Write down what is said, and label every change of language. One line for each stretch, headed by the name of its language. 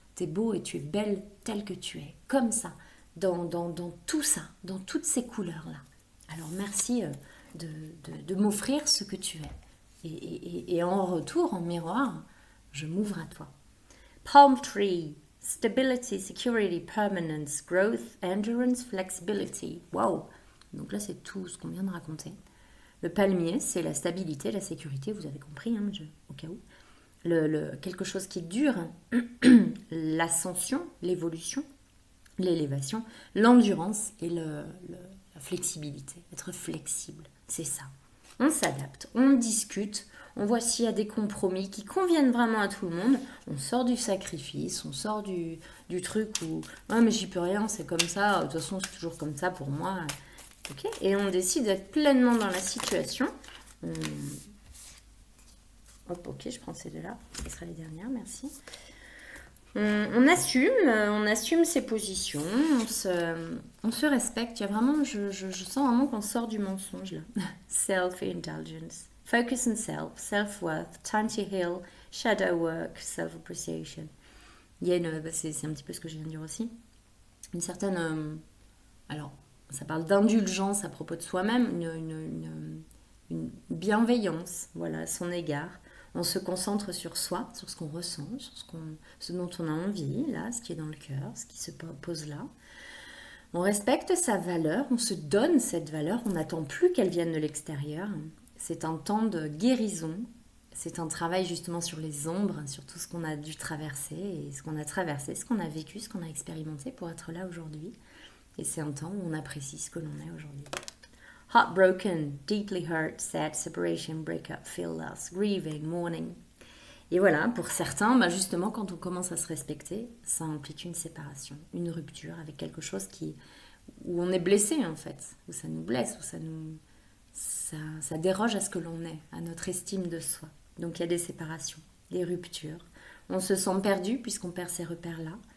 French: T'es beau et tu es belle telle que tu es, comme ça, dans tout ça, dans toutes ces couleurs-là. Alors merci de m'offrir ce que tu es. Et en retour, en miroir, je m'ouvre à toi.
English: Palm tree, Stability, security, permanence, growth, endurance, flexibility. Wow!
French: Donc là, c'est tout ce qu'on vient de raconter. Le palmier, c'est la stabilité, la sécurité, vous avez compris, hein, au cas où. Quelque chose qui dure, l'ascension, l'évolution, l'élévation, l'endurance et la flexibilité. Être flexible, c'est ça. On s'adapte, on discute, on voit s'il y a des compromis qui conviennent vraiment à tout le monde. On sort du sacrifice, on sort du truc où « Ah, mais j'y peux rien, c'est comme ça, de toute façon c'est toujours comme ça pour moi. » Okay. Et on décide d'être pleinement dans la situation. Hop, ok, je prends ces deux-là. Ce sera les dernières, merci. On assume ses positions, on se respecte. Il y a vraiment, je sens vraiment qu'on sort du mensonge là.
English: Self-indulgence, focus on self, self-worth, time to heal, shadow work, self-appreciation.
French: Il y a c'est un petit peu ce que je viens de dire aussi. Une certaine, alors, ça parle d'indulgence à propos de soi-même, une bienveillance, voilà, à son égard. On se concentre sur soi, sur ce qu'on ressent, sur ce dont on a envie, là, ce qui est dans le cœur, ce qui se pose là. On respecte sa valeur, on se donne cette valeur, on n'attend plus qu'elle vienne de l'extérieur. C'est un temps de guérison, c'est un travail justement sur les ombres, sur tout ce qu'on a dû traverser, et ce qu'on a traversé, ce qu'on a vécu, ce qu'on a expérimenté pour être là aujourd'hui. Et c'est un temps où on apprécie ce que l'on est aujourd'hui.
English: Heartbroken, deeply hurt, sad, separation, breakup, feel loss, grieving, mourning.
French: Et voilà, pour certains, justement, quand on commence à se respecter, ça implique une séparation, une rupture avec quelque chose où on est blessé, en fait, où ça nous blesse, où ça déroge à ce que l'on est, à notre estime de soi. Donc il y a des séparations, des ruptures. On se sent perdu puisqu'on perd ces repères-là.